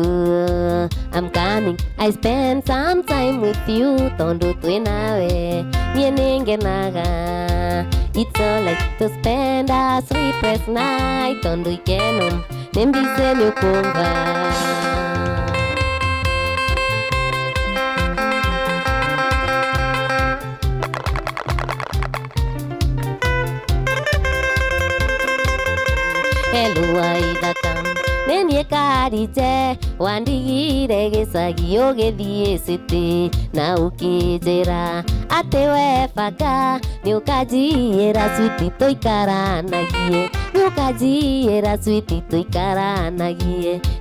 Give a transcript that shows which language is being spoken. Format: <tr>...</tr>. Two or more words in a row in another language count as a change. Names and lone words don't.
<en>I'm coming, I spend some time with you</en> <ki>tondu twinawe nie ningenaga.</ki> <en>It's alright to spend a sleepless night</en> <ki>tondu ikeno nimbise nĩũkumva. Hello aithaka nenie karije wandigire gĩcagi ũgĩthiĩ city na ũkĩnjĩra atĩ we baka nĩũkanjiyĩra switi tũikaranagie, nĩũkanjiyĩra switi tũikaranagie.</ki>